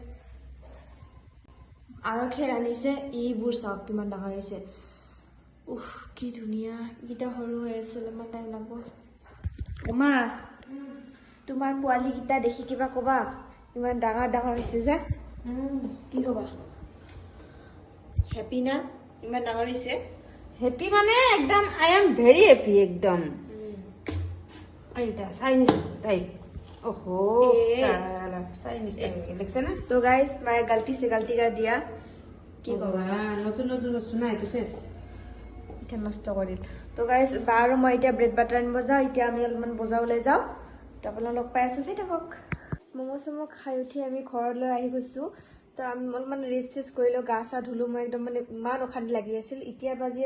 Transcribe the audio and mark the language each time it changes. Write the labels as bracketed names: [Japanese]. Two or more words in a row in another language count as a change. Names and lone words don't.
[Assamese] আৰু খেৰ আনিছে এইবোৰ চাওক কিমান ডাঙৰ হৈছে কি ধুনীয়া এইকেইটা সৰু হৈ আছে অলপমান টাইম লাগব মা তোমাৰ পোৱালীকেইটা দেখি কিবা ক'বা ইমান ডাঙৰ ডাঙৰ হৈছে যে কি ক'বা হেপী না ইমান ডাঙৰ হৈছে হেপী মানে একদম [English] I am very happy [Assamese] একদম এইটা [English] Chinese type [Hindi] ओहो साला चाइनीज टाइप [Assamese] लिखছে না [Hindi] तो गाइस मैं गलती से गलती कर दिया [Assamese] কি কবা নতুন নতুন শুনাই পিছেস এটা নষ্ট কৰিল তো গাইস বাৰো মই এতিয়া [English] bread butter [Assamese] আনিব যাওঁ এতিয়া আমি অলপমান বজাবলৈ যাওঁ তো আপোনালোক লগ পাই আছে চাই থাকক ম'ম' চমো খাই উঠি আমি ঘৰলৈ আহি গৈছোঁ তো আমি অলপমান ৰেষ্ট কৰিলোঁ গা চা ধুলোঁ মই একদম মানে ইমান অশান্তি লাগি আছিল এতিয়া বাজি